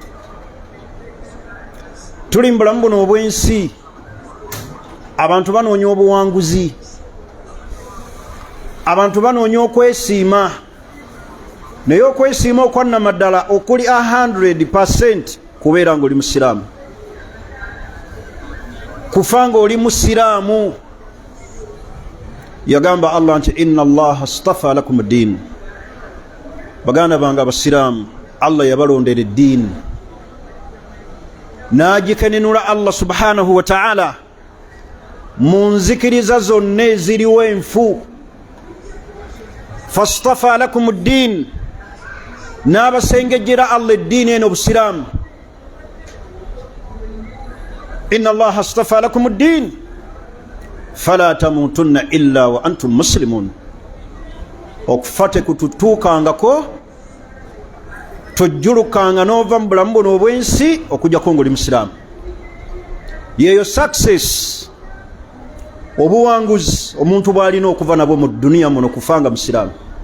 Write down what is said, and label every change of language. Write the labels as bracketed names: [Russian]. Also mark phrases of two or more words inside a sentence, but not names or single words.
[Ganda] Tuli mu bulamu buno obw'ensi, abantu banoonya obuwanguzi, abantu banoonya okwesiima, naye okwesiima okwannamaddala okuli 100% kubeera nga oli musiraamu, kufa nga oli musiraamu. Yagamba Allah nti [Arabic] إن الله اصطفى لكم الدين, [Ganda] baganda bange abasiraamu Allah yabalondera eddiini, n'agikenenula Allah [Arabic] سبحانه وتعالى [Ganda] mu nzikiriza zonna eziriwo enfu. [Arabic] فاصطفى لكم الدين, [Ganda] n'abasengejjera Allah eddiini eno obusiraamu. [Arabic] إن الله اصطفى لكم الدين فلا تموتن إلا وأنتم مسلمون. [Ganda] Okufa tekututuukangako, tojjulukanga n'ova mu bulamu buno obw'ensi okujjako ng'oli musiraamu. Yeyo success, obuwanguzi omuntu bw'alina okuva nabwo mu duniya muno, kufa nga musiraamu.